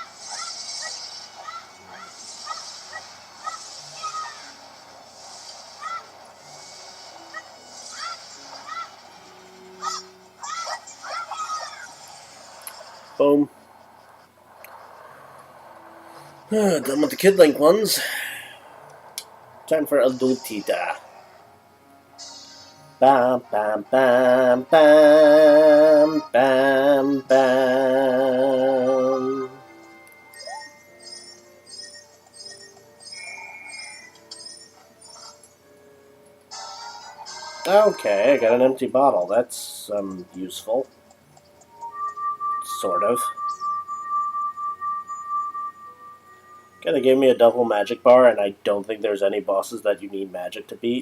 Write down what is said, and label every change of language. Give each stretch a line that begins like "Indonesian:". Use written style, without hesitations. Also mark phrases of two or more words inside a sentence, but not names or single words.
English: Boom. Done with the Kid Link ones. Time for Adultita. Bam, bam, bam, bam, bam, bam. Okay, I got an empty bottle. That's, useful. Sort of. Okay, they gave me a double magic bar, and I don't think there's any bosses that you need magic to beat.